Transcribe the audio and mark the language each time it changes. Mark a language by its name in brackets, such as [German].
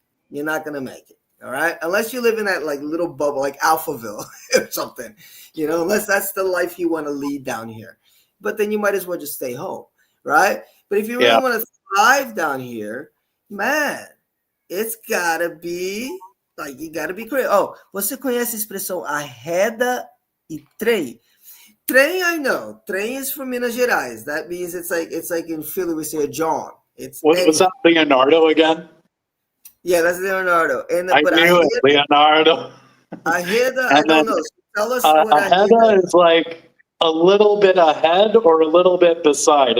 [English] You're not going to make it, all right? Unless you live in that like little bubble, like Alphaville or something, unless that's the life you want to lead down here. But then you might as well just stay home, right? But if you really want to thrive down here, man, it's got to be... Like, you got to be creative. [Portuguese] Oh, você conhece a expressão arreda e trem? [English] Trem, I know. Trem is from Minas Gerais. That means it's like in Philly we say a John. Was that Leonardo again? Yeah, that's Leonardo. I knew it, Leonardo. Arreda, I don't know. So tell us what arreda is like a little bit ahead or a little bit beside.